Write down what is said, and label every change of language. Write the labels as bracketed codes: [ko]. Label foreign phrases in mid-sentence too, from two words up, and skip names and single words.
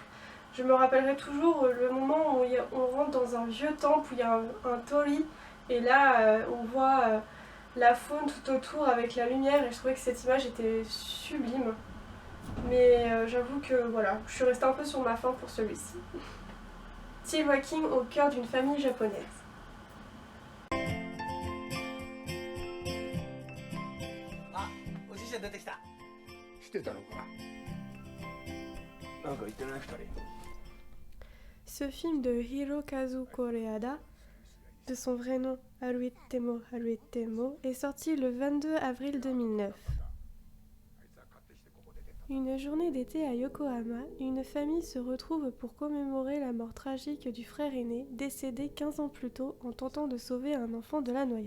[fr] Je me rappellerai toujours le moment où on rentre dans un vieux temple où il y a un torii et là on voit la faune tout autour avec la lumière et je trouvais que cette image était sublime. Mais j'avoue que voilà, je suis restée un peu sur ma faim pour celui-ci. Steve Walking au cœur d'une famille japonaise. [ja] 出てきた。してたのか。なんか言ってない2人。 [fr] Ce film de Hirokazu Koreeda, de son vrai nom Haruitemo Haruitemo, est sorti le 22 avril 2009. Une journée d'été à Yokohama, une famille se retrouve pour commémorer la mort tragique du frère aîné, décédé 15 ans plus tôt en tentant de sauver un enfant de la noyade.